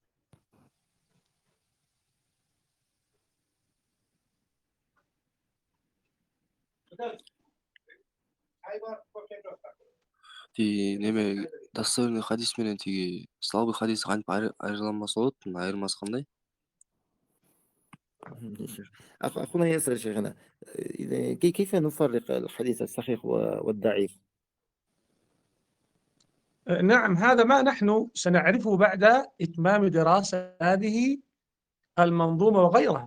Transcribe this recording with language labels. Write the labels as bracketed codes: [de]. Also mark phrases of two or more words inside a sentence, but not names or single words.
[ky] Тиги неме достоверный хадис менен тиги слабый хадис кантип айырыланбаса болот? Мунун айырмасы кандай? [ar] أخونا ياسر شيخنا، كيف نفرق الحديث الصحيح والضعيف؟ نعم، هذا ما نحن سنعرفه بعد إتمام دراسة هذه المنظومة وغيرها.